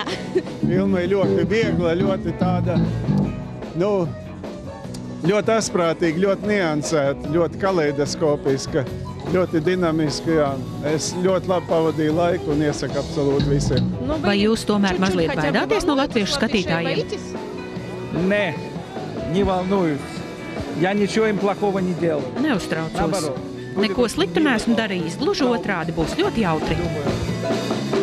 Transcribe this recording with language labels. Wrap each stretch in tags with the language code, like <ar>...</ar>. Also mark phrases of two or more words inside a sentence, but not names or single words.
<lv>Filma ir ļoti viegla, ļoti tāda, ļoti asprātīga, ļoti niansēta, ļoti kaleidoskopiska, ļoti dinamiska. Jā. Es ļoti labi pavadīju laiku un iesaku absolūti visiem. Vai jūs tomēr mazliet baidāties no latviešu skatītājiem?</lv> <ru>Не, не волнуюсь. Я ничего им плохого не делал.</ru> <lv>Neuztraucos. Neko sliktu neesmu darījis. Gluži otrādi būs ļoti jautri.</lv>